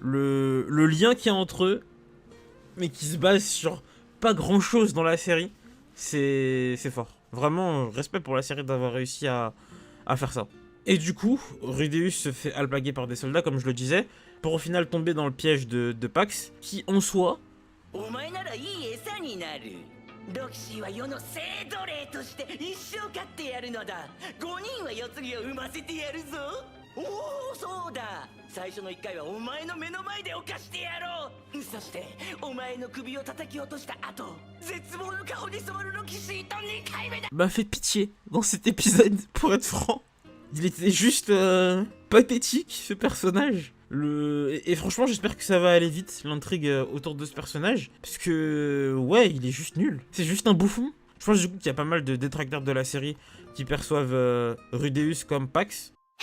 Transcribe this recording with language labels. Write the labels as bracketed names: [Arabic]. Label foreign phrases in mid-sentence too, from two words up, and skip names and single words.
[French] Le lien qu'il y a entre eux, mais qui se base sur pas grand chose dans la série, c'est fort. Vraiment, respect pour la série d'avoir réussi à faire ça. Et du coup, Rudeus se fait alpaguer par des soldats, comme je le disais, pour au final tomber dans le piège de Pax, qui en soi... [Japanese] お前ならいい餌になる。ロキシーは世の生奴隷として一生飼ってやるのだ。5人は世継ぎを産ませてやるぞ。おお、そうだ。最初の1回はお前の目の前で犯してやろう。そしてお前の首を叩き落とした後、絶望の顔に染まるロキシーと2回目だ。 [French] m'a fait pitié dans cet épisode, pour être franc. Il était juste pathétique, ce personnage. Et franchement, j'espère que ça va aller vite, l'intrigue autour de ce personnage. Parce que, ouais, il est juste nul. C'est juste un bouffon. Je pense du coup qu'il y a pas mal de détracteurs de la série qui perçoivent Rudeus comme Pax.